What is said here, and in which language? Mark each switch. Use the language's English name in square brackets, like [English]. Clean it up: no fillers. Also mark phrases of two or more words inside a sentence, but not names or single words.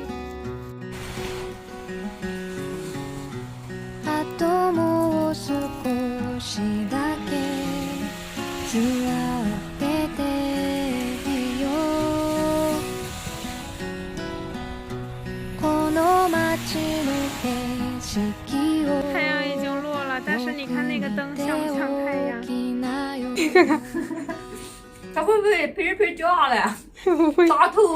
[Japanese] あともう少しだけ座ってていいよこの街の景色を [Chinese] 太阳已经落了，但是你看那个灯像不像太阳？它会不会噼里掉下来？不会，砸头。